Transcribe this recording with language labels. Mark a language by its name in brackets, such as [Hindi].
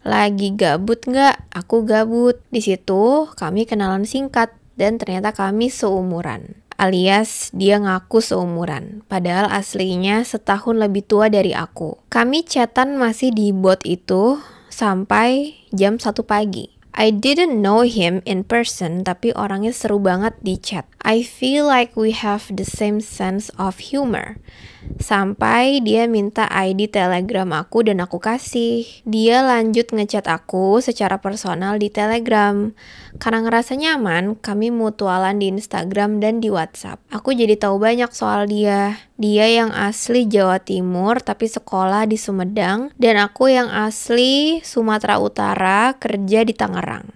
[Indonesian] Lagi gabut nggak? Aku gabut. Di situ kami kenalan singkat dan ternyata kami seumuran. Alias dia ngaku seumuran. Padahal aslinya setahun lebih tua dari aku. Kami chatan masih di bot itu sampai jam 1 pagi. [English] I didn't know him in person, [Indonesian] tapi orangnya seru banget di chat. [English] I feel like we have the same sense of humor. [Indonesian] Sampai dia minta ID Telegram aku dan aku kasih. Dia lanjut ngechat aku secara personal di Telegram. Karena ngerasa nyaman, kami mutualan di Instagram dan di WhatsApp. Aku jadi tahu banyak soal dia. Dia yang asli Jawa Timur tapi sekolah di Sumedang, dan aku yang asli Sumatera Utara kerja di Tangerang.